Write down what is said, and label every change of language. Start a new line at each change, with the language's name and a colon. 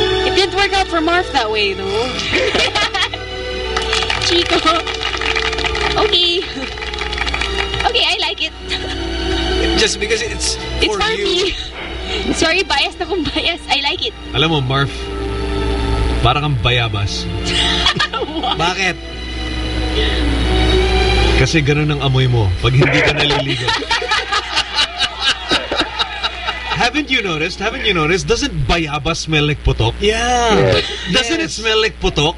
English: It didn't work out for Marf that way, though. Chico. Okay. Okay, I like it. Just because it's for you. It's for me. Sorry, biased na kung biased. I like it.
Filipino: Alam mo, Marf, parang ang bayabas. Bakit? Kasi ganun ang amoy mo pag hindi ka naliligo.
English: Haven't you noticed? Doesn't bayabas smell like putok? Yeah. Doesn't it smell like putok?